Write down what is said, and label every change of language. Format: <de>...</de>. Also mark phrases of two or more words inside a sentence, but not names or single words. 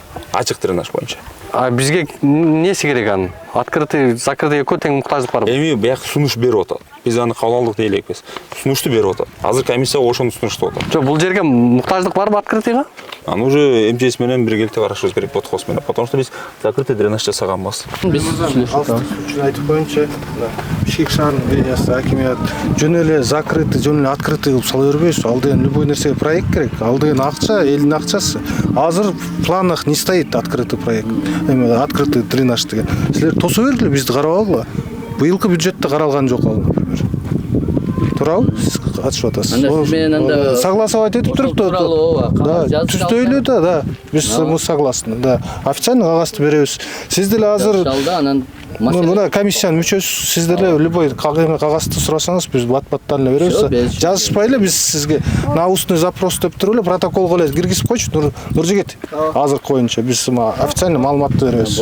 <ky>Ачык дренаж боюнча. Бизге эмнеси керек анын?</ky> <ru>Открытый, закрытый</ru> <ky>экөө тең муктаждык бар. Эми бияк сунуш берип атат. Биз аны кабыл алдык дейли экенбиз. Сунушту берип атат. Азыр комиссия ошону сунуштап атат. Жок, бул жерге муктаждык барбы открытыйга? Аны уже МЧС менен биргеликте карашыбыз керек подхоз менен.</ky> <ru>Потому что</ru> <ky>биз закрытый дренаж жасаганбыз. Биз үчүн айтып коеюнчу, Бишкек шаарынын мэриясы, акимият жөн эле закрытый, жөн эле открытый кылып сала бербейбиз. Ал деген любой нерсеге проект керек. Ал деген акча, элдин акчасы.</ky> <ru>Азыр в планах не стоит открытый проект.</ru> <ky>Открытый дренаж деген. Силер тосо бергиле, бизди карап алгыла. Быйылкы бюджетте каралган жок ал, например. Туурабы? Сиз ачып атасыз. Согласовать этип турупту. Да, түздө эле да.</ky> <ru>Мы согласны, да.</ru> <ky>Официально кагазды беребиз. Сиз деле азыр мына комиссиянын мүчөсү, сиз деле любой кагазды сурасаңыз, биз бат-баттан эле беребиз. Жазышпай эле биз сизге</ky> <ru>на устный запрос</ru> <ky>деп туруп эле протоколго эле киргизип койчу Нуржигит. Азыр коюнча биз официально маалыматты беребиз.</ky>